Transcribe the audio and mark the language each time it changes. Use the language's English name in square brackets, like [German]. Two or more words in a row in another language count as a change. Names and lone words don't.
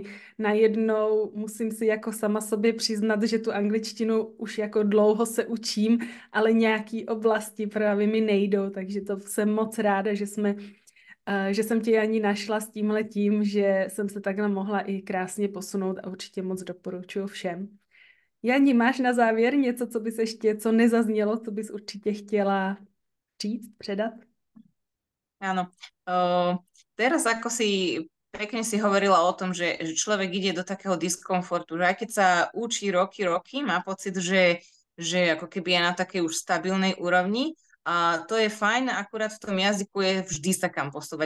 [Czech] Najednou musím si jako sama sobě přiznat, že tu angličtinu už jako dlouho se učím, ale nějaký oblasti právě mi nejdou, takže to jsem moc ráda, že jsem tě ani našla s tímhletím, že jsem se takhle mohla i krásně posunout a určitě moc doporučuji všem. Jani, máš na závěr něco, co bys ještě, co nezaznělo, co bys určitě chtěla říct, předat? [Slovak] Áno. Teraz ako pekne si hovorila o tom, že človek ide do takého diskomfortu, že aj keď sa učí roky, má pocit, že ako keby je na takej už stabilnej úrovni. A to je fajn, akurát v tom jazyku je vždy sa kam posúvať.